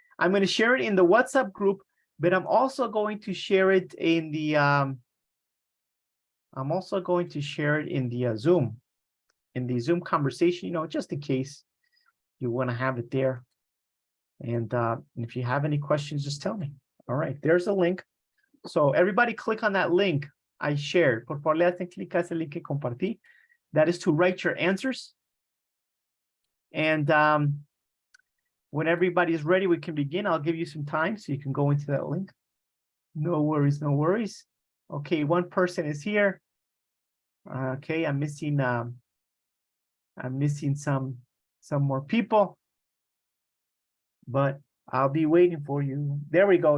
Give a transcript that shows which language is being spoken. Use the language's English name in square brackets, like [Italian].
[English] I'm going to share it in the WhatsApp group, but I'm also going to share it in the Zoom conversation, you know, just in case you want to have it there. And if you have any questions, just tell me. All right, there's a link. So everybody click on that link I shared. [Spanish] Por favor, le hacen clic a ese link que compartí. [English] That is to write your answers. And when everybody is ready, we can begin. I'll give you some time so you can go into that link. No worries, no worries. Okay, one person is here. Okay, I'm missing some more people, but I'll be waiting for you. There we go.